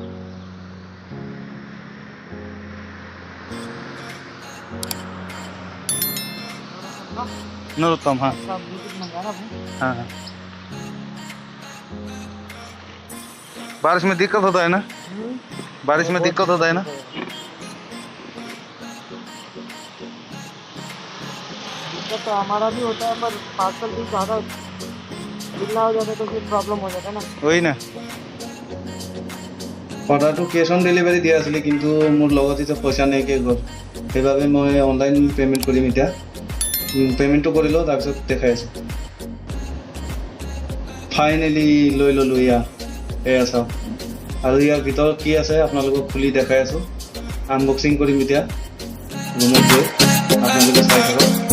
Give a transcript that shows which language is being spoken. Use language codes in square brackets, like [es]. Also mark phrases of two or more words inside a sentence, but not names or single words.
[hi] नरोत्तम हाँ हाँ हाँ बारिश में दिक्कत होता है ना बारिश में दिक्कत होता है ना दिक्कत तो हमारा भी होता है पर पार्सल भी ज़्यादा ढीला हो जाता है तो फिर प्रॉब्लम हो जाता है ना वही ना [as] অৰ্ডাৰটো [en] cash on delivery [as] দিয়া আছিল কিন্তু মোৰ লগত এতিয়া পইচা নাইকে গ'ল সেইবাবে মই [en] online payment [as] কৰিম এতিয়া পেমেন্টটো কৰিলো তাৰপিছত দেখাই আছো ফাইনালি লৈ ললো এয়া চাওক আৰু ইয়াৰ ভিতৰত কি আছে আপোনালোকক খুলি দেখাই আছো আনবক্সিং কৰিম এতিয়া ৰুমত গৈ আপোনালোকে চাই থাকক